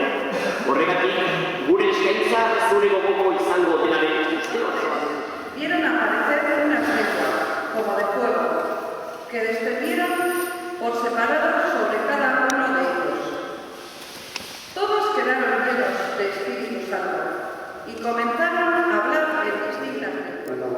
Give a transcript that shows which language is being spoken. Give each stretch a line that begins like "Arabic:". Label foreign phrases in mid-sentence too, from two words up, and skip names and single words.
Basque: Horregatik, gure eskaintza zure gogoko izango denaren uste osoa.
Spanish: Vieron aparecer unas letras, como de fuego, que descendieron por separado sobre cada uno de ellos. Todos quedaron llenos de Espíritu Santo y comenzaron a hablar en distintas lenguas.